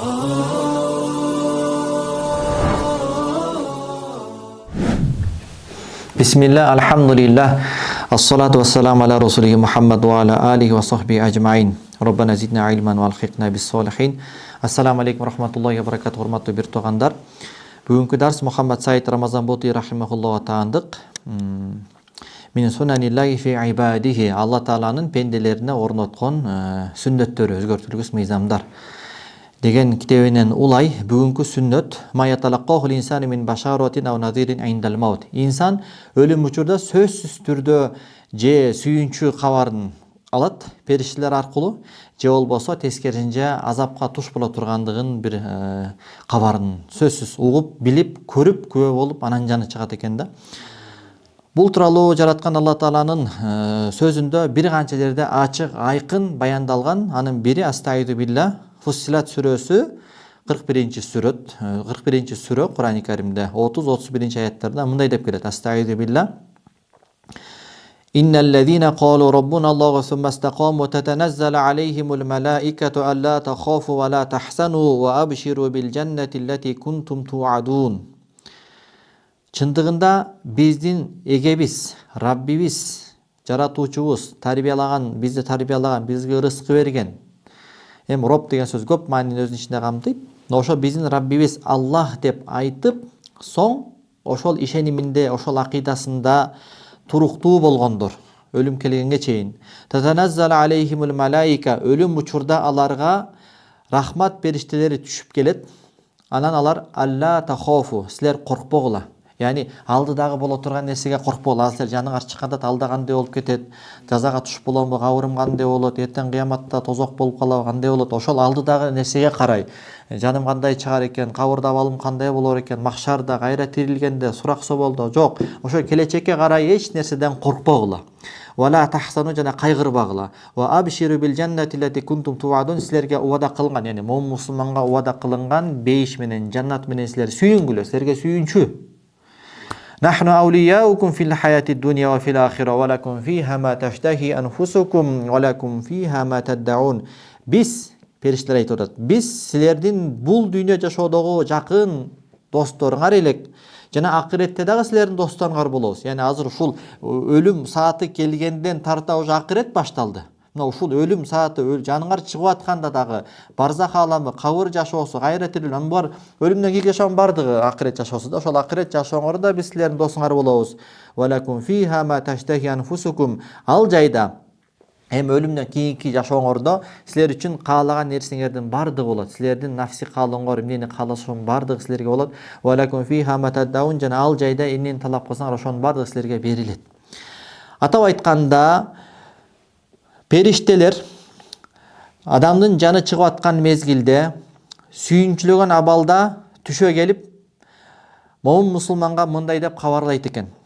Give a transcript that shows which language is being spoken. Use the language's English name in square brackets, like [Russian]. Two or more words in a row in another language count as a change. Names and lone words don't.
[Arabic] بسم الله، الحمد لله، الصلاة والسلام على رسوله محمد وعلى آله وصحبه أجمعين. ربنا زدنا علما وألحقنا بالصالحين. السلام عليكم رحمة الله وبركاته, [Kyrgyz] урматтуу бир туугандар. Бүгүнкү дарс Мухаммад Саид Рамазан Боти рахимахуллахга таандык. [Arabic] من سنن الله في عباده, [Kyrgyz] Алла Тааланын пенделерине орноткон сүннөттөрү, өзгөртүлгүс мыйзамдар деген китебинен улай бүгүнкү сүннөт [Arabic] ما يتلقاه الإنسان من بشارة أو نذير عند الموت. [Kyrgyz] Инсан өлүм учурда сөзсүз түрдө же сүйүнчү кабарын алат периштелер аркылуу, же болбосо тескерисинче азапка туш боло тургандыгын бир кабарын сөзсүз угуп, билип, көрүп, күбө болуп анан жаны чыгат экен да. Бул тууралуу жараткан Алла Тааланын сөзүндө бир канча жерде ачык, айкын баяндалган. Анын бири [Arabic] أستعيذ بالله [Kyrgyz] Фуссилат сүрөсү 41-сүрө, Кур'ан-ы Каримде 30-31 аяттарда мындай деп келет. [Arabic] أستعيذ بالله إن الذين قالوا ربنا الله ثم استقاموا تتنزل عليهم الملائكة ألا تخافوا ولا تحزنوا وأبشروا بالجنة التي كنتم توعدون. [Kyrgyz] Чындыгында биздин эгебиз, Раббибиз, жаратуучубуз, бизди тарбиялаган, бизге ырыскы берген. Роб деген сөз көп маанини өзүнүн ичинде камтыйт. Ошо биздин Раббибиз Аллах деп айтып, соң ошол ишениминде, ошол акыйдасында туруктуу болгондор өлүм келгенге чейин. [Arabic] تتنزل عليهم الملائكة, [Kyrgyz] өлүм учурда аларга рахмат периштелери түшүп келет. Анан алар [Arabic] ألا تخافوا, [Kyrgyz] силер коркпогула. Яни алдыдагы боло турган нерсеге коркпогула. Силер жаныңар чыкканда алда кандай болуп кетет, жазага туш боломбу, кабырым кандай болот, эртең кыяматта тозок болуп калабы, кандай болот, ошол алдыдагы нерсеге карай. Жаным кандай чыгар экен, кабырда абалым кандай болор экен, махшарда, кайра тирилгенде, сурак соболдо, жок. Ошо келечекке карай эч нерседен коркпогула. [Arabic] ولا تحزنوا, [Kyrgyz] жана кайгырбагыла. [Arabic] وأبشروا بالجنة التي كنتم توعدون, [Kyrgyz] силерге убада кылынган, яни момун мусулманга убада кылынган бейиш менен, жаннат менен силер сүйүнгүлө, силерге сүйүнчү. [Arabic] نحن أولياؤكم في الحياة الدنيا وفي الآخرة ولكم فيها ما تشتهي أنفسكم ولكم فيها ما تدعون. [Kyrgyz] Биз, периштелер айтып атат, биз силердин бул дүйнө жашоодогу жакын досторуңар элек, жана акыретте дагы силердин досторуңар болобуз. Яни азыр ушул өлүм сааты келгенден тарта уже акырет башталды. Мына ушул өлүм сааты, жаныңар чыгып атканда дагы барзах аламы, кабыр жашоосу, кайра тирилүү, анын бар өлүмдөн кийинки жашоонун бардыгы акырет жашоосу да. Ошол акырет жашооңор да биз силердин досуңар болобуз. [Arabic] ولكم فيها ما تشتهي أنفسكم. [Kyrgyz] Ал жайда өлүмдөн кийинки жашооңордо силер үчүн каалаган нерсеңердин бардыгы болот. Силердин нафси каалооңор, эмнени каалашуң бардыгы силерге болот. [Arabic] ولكم فيها ما تدعون, [Kyrgyz] жана ал жайда эмнени талап кылсаңар ошонун бардыгы силерге берилет. Атап айтканда, периштелер адамдын жаны чыгып аткан мезгилде сүйүнчүлөгөн абалда түшө келип, момун мусулманга мындай деп кабарлайт экен.